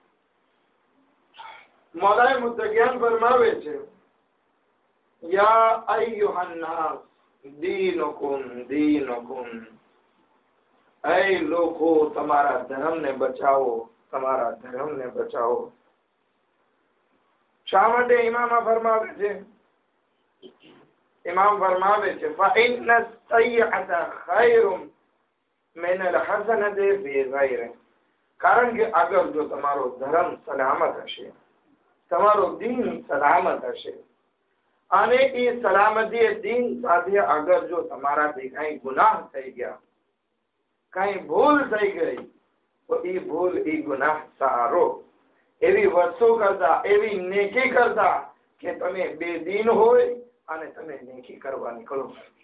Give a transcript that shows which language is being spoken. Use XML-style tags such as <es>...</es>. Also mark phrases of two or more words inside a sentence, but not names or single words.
<gu>મૌલાએ મુત્તકિયાન ફરમાવે છે,</gu> <ar>يا أيها الناس دينكم دينكم,</ar> <gu>એ લોકો તમારા ધર્મને બચાવો, તમારા ધર્મને બચાવો. શા માટે ઇમામ ફરમાવે છે? ઇમામ ફરમાવે છે</gu> <ar>فإن السيئة خير من الحسنة في غيره.</ar> <gu>કારણ કે અગર જો તમારો ધર્મ સલામત હશે, તમારો દીન સલામત હશે, અને એ સલામતી દીન સાથે અગર જો તમારાથી કઈ ગુનાહ થઈ ગયા, કઈ ભૂલ થઈ ગઈ, તો એ ભૂલ એ ગુનાહ સારો એવી વસ્તુ કરતા, એવી નેકી કરતા કે તમે બેદીન હોય અને તમે નેકી કરવા નીકળો.</gu>